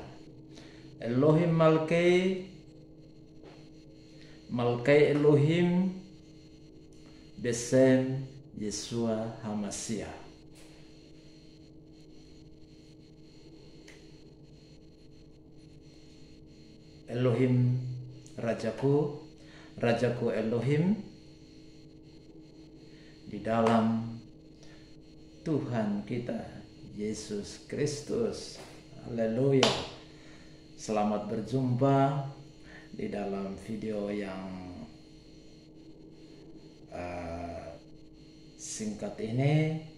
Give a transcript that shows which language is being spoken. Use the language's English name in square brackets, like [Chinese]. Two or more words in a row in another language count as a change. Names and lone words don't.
[Hebrew] אלוהים מלכי אלוהים בשם ישוע המשיח. [Indonesian] Elohim Rajaku Elohim di dalam Tuhan kita Yesus Kristus. Haleluya. Selamat berjumpa di dalam video yang singkat ini.